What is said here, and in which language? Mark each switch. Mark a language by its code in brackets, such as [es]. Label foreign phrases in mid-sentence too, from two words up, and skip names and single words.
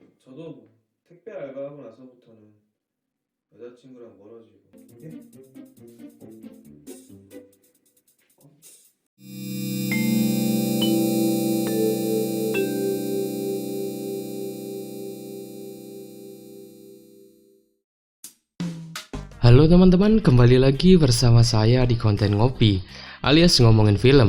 [ko] 저도 뭐 택배 알바하고 나서부터는 여자친구랑 멀어지고. 예? [id] Halo teman-teman, kembali lagi bersama saya di konten ngopi alias ngomongin film.